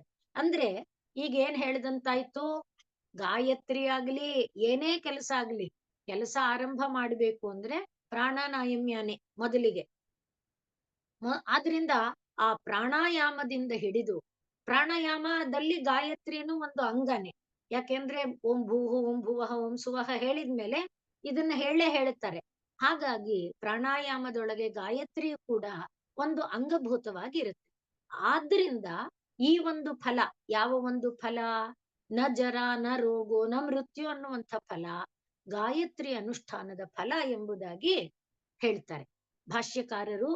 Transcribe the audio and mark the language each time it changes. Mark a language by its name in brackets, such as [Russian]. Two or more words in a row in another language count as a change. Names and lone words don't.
[Kannada] ಅಂದ್ರೆ ಈಗ ಏನ್ ಹೇಳ್ದಂತಾಯ್ತು, ಗಾಯತ್ರಿ ಆಗ್ಲಿ ಏನೇ ಕೆಲಸ ಆಗ್ಲಿ, ಕೆಲಸ ಆರಂಭ ಮಾಡ್ಬೇಕು ಅಂದ್ರೆ ಪ್ರಾಣಾಯಾಮನೇ ಮೊದಲಿಗೆ. ಆದ್ರಿಂದ ಆ ಪ್ರಾಣಾಯಾಮದಿಂದ ಹಿಡಿದು, ಪ್ರಾಣಾಯಾಮದಲ್ಲಿ ಗಾಯತ್ರಿನೂ ಒಂದು ಅಂಗನೆ. ಯಾಕೆಂದ್ರೆ [Sanskrit] ಓಂ ಭೂಹು ಓಂ ಭುವಃ ಓಂ ಸುವಹ [Kannada] ಹೇಳಿದ್ಮೇಲೆ ಇದನ್ನ ಹೇಳ್ತಾರೆ. ಹಾಗಾಗಿ ಪ್ರಾಣಾಯಾಮದೊಳಗೆ ಗಾಯತ್ರಿ ಕೂಡ ಒಂದು ಅಂಗಭೂತವಾಗಿರುತ್ತೆ. ಆದ್ರಿಂದ ಈ ಒಂದು ಫಲ, ಯಾವ ಒಂದು ಫಲ, [Sanskrit] ನ ಜರ ನ ರೋಗೋ ನ ಮೃತ್ಯು [Kannada] ಅನ್ನುವಂಥ ಫಲ ಗಾಯತ್ರಿ ಅನುಷ್ಠಾನದ ಫಲ ಎಂಬುದಾಗಿ ಹೇಳ್ತಾರೆ ಭಾಷ್ಯಕಾರರು.